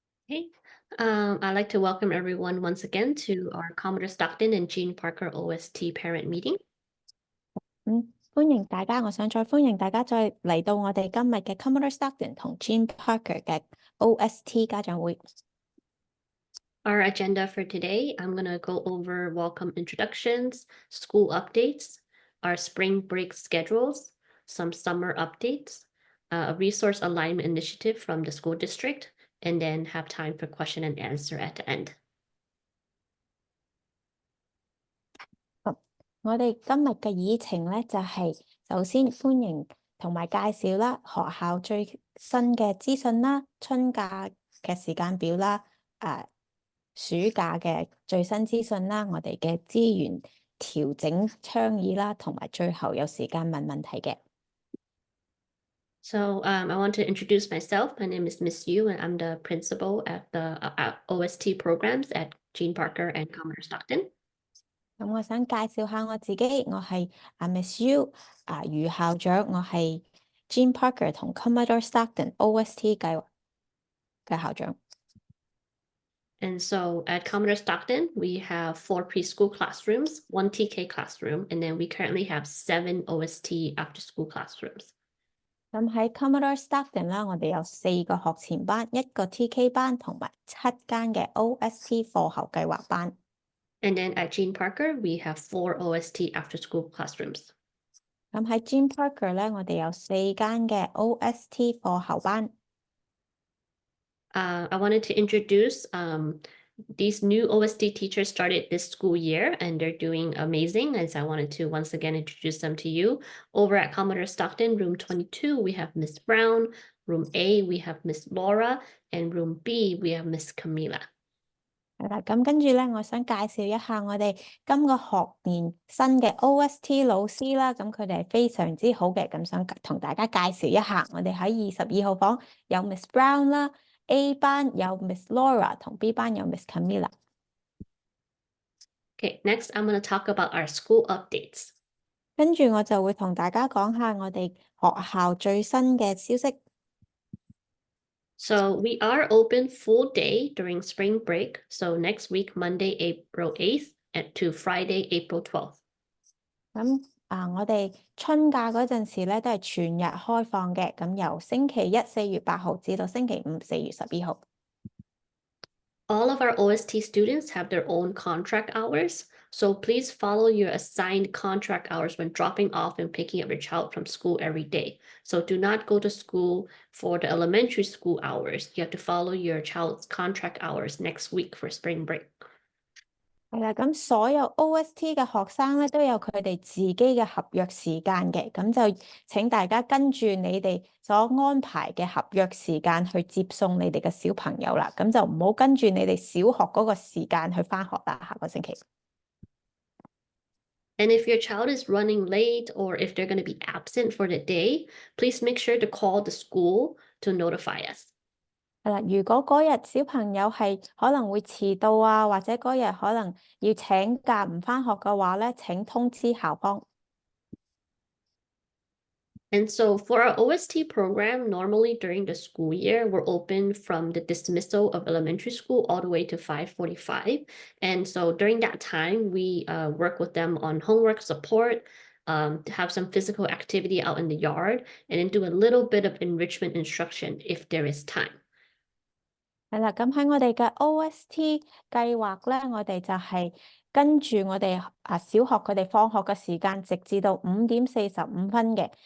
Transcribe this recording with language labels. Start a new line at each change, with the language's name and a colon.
English: Okay, I'd like to welcome everyone once again to our Commodore Stockton and Gene Parker OST parent meeting.
Cantonese: 歡迎大家，我想再歡迎大家再嚟到我哋今日嘅 Commodore Stockton 同 Gene Parker 嘅 OST 家長會。
English: Our agenda for today, I'm going to go over welcome introductions, school updates, our spring break schedules, some summer updates, a resource alignment initiative from the school district, and then have time for question and answer at the end.
Cantonese: 我哋今日嘅議程咧就係首先歡迎同埋介紹啦，學校最新嘅資訊啦，春假嘅時間表啦，暑假嘅最新資訊啦，我哋嘅資源調整倡議啦，同埋最後有時間問問題嘅。
English: So I want to introduce myself. My name is Miss Yu, and I'm the principal at the OST programs at Gene Parker and Commodore Stockton.
Cantonese: 咁我想介紹下我自己，我係Miss U 余校長，我係 Gene Parker 同 Commodore Stockton OST 計劃嘅校長。
English: And so at Commodore Stockton, we have 4 preschool classrooms, 1 TK classroom, and then we currently have 7 OST after school classrooms.
Cantonese: 咁喺 Commodore Stockton 啦，我哋有4個學前班、1個 TK 班同埋7間嘅 OST 課後計劃班。
English: And then at Gene Parker, we have 4 OST after school classrooms.
Cantonese: 咁喺 Gene Parker 咧，我哋有4間嘅 OST 課後班。
English: I wanted to introduce these new OST teachers started this school year, and they're doing amazing. And so I wanted to once again introduce them to you. Over at Commodore Stockton, room 22, we have Miss Brown. Room A, we have Miss Laura. And room B, we have Miss Camila.
Cantonese: 係啦，咁跟住咧，我想介紹一下我哋今個學年新嘅 OST 老師啦，咁佢哋係非常之好嘅，咁想同大家介紹一下，我哋喺22號房有 Miss Brown 啦，A 班有 Miss Laura 同 B 班有 Miss Camila。
English: Okay, next I'm going to talk about our school updates.
Cantonese: 跟住我就會同大家講下我哋學校最新嘅消息。
English: So we are open full day during spring break. So next week, Monday, April 8th to Friday, April 12th.
Cantonese: 咁我哋春假嗰陣時咧都係全日開放嘅，咁由星期一4月8號至到星期五4月12號。
English: All of our OST students have their own contract hours, so please follow your assigned contract hours when dropping off and picking up your child from school every day. So do not go to school for the elementary school hours. You have to follow your child's contract hours next week for spring break.
Cantonese: 係啦，咁所有 OST 嘅學生咧都有佢哋自己嘅合約時間嘅，咁就請大家跟住你哋所安排嘅合約時間去接送你哋嘅小朋友啦，咁就唔好跟住你哋小學嗰個時間去返學啦，下個星期。
English: And if your child is running late or if they're going to be absent for the day, please make sure to call the school to notify us.
Cantonese: 係啦，如果嗰日小朋友係可能會遲到啊，或者嗰日可能要請假唔返學嘅話咧，請通知校方。
English: And so for our OST program, normally during the school year, we're open from the dismissal of elementary school all the way to 5:45. And so during that time, we work with them on homework support, to have some physical activity out in the yard, and then do a little bit of enrichment instruction if there is time.
Cantonese: 係啦，咁喺我哋嘅 OST 計劃咧，我哋就係跟住我哋小學佢哋放學嘅時間，直至到5:45嘅。